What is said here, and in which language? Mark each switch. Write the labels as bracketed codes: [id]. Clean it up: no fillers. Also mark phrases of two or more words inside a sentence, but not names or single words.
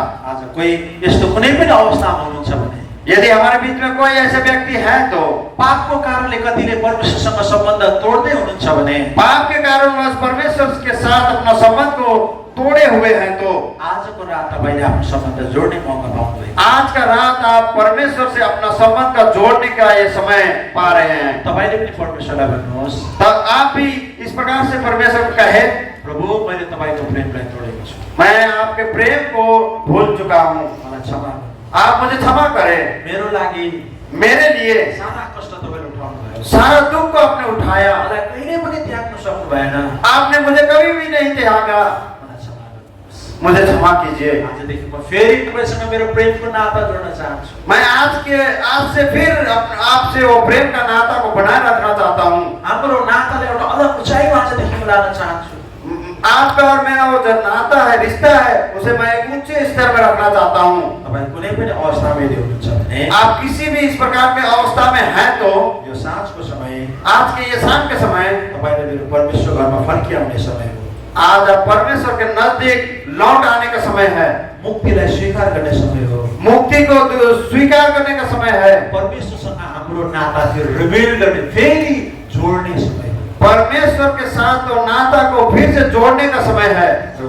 [ne] आज कोही यस्तो कुनै पनि अवस्थामा हुनुहुन्छ भने, [hi] यदि हमारे बीच में कोई ऐसे व्यक्ति है, तो [ne] पापको कारणले कतिले परमेश्वरसँग सम्बन्ध तोड्दै हुनुहुन्छ भने, [hi] पाप के कारणवश परमेश्वर के साथ अपना संबंध को तोड़े हुए हैं, तो [ne] आजको रात तपाईले आफ्नो सम्बन्ध जोड्ने मौका पाउनुभयो। [hi] आज का रात आप परमेश्वर से अपना संबंध का जोड़ने का ये समय पा रहे हैं। [ne] तपाईले पनि परमेश्वरलाई भन्नुहोस्, [hi] तब आप भी इस प्रकार से परमेश्वर को कहे, [ne] प्रभु मैले तपाईको प्रेमलाई तोडेको छु, [hi] मैं आपके प्रेम को भूल चुका हूँ, [ne] मलाई क्षमा गर्नु, [hi] आप मुझे क्षमा करें। [ne] मेरो लागि [hi] मेरे लिए [ne] सारा कष्ट तपाईले उठाउनुभयो, [hi] सारा दुख को आपने उठाया, [ne] मलाई कहिले पनि त्याग्नु सक्नु भएन, [hi] आपने मुझे कभी भी नहीं त्यागा, [ne] मलाई क्षमा गर्नुहोस्। [hi] मुझे क्षमा कीजिए। [ne] आजदेखि म फेरि तपाईसँग मेरो प्रेमको नाता जोड्न चाहन्छु। [hi] मैं आज से फिर आपसे वो प्रेम का नाता को बनाए रखना चाहता हूँ। [ne] हाम्रो नातालाई एउटा अलग उचाइमा आजदेखि लान चाहन्छु। [hi] आपका और मेरा वो जो नाता है, रिश्ता है, उसे मैं एक ऊंचे स्तर में रखना चाहता हूँ। [ne] तपाईं कुनै पनि अवस्थामा यदि हुनुहुन्छ भने, [hi] आप किसी भी इस प्रकार के अवस्था में हैं, तो [ne] यो साँझको समय, [hi] आज के ये शाम के समय [ne] तपाईले मेरो परमेश्वर घरमा फर्किआउने समय हो। [hi] आज आप परमेश्वर के नजदीक लौट आने का समय है, [ne] मुक्तिलाई स्वीकार गर्ने समय हो, [hi] मुक्ति को स्वीकार करने का समय है, [ne] परमेश्वरसँग हाम्रो नाता फेरि रिबिल्ड गर्ने, फेरि जोड्ने समय हो। [hi] परमेश्वर के साथ तो नाता को फिर से जोड़ने का समय है।